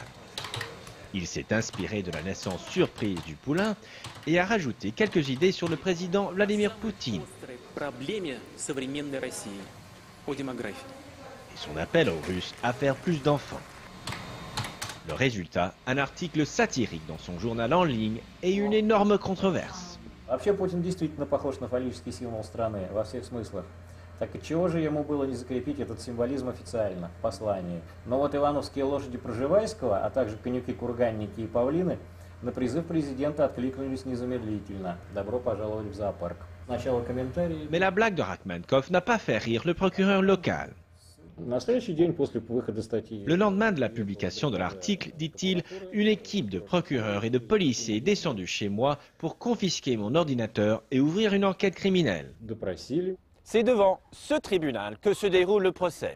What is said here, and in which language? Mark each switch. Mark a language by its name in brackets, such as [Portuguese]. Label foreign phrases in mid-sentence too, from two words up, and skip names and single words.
[French] Il s'est inspiré de la naissance surprise du poulain et a rajouté quelques idées sur le président Vladimir Poutine. Et son appel aux Russes à faire plus d'enfants. Le résultat, un article satirique dans son journal en ligne et une énorme controverse. [Russian] Вообще Путин действительно похож на фаллический символ страны во всех смыслах. Так и чего же ему было не закрепить этот символизм официально в послании? Но вот ивановские лошади Пржевальского, а также конюки, курганники и павлины на призыв президента откликнулись незамедлительно. Добро пожаловать в зоопарк. Сначала комментарии. [French] Mais la blague de Rakhmankov n'a pas fait rire le procureur local. Le lendemain de la publication de l'article, dit-il, une équipe de procureurs et de policiers est descendue chez moi pour confisquer mon ordinateur et ouvrir une enquête criminelle. C'est devant ce tribunal que se déroule le procès.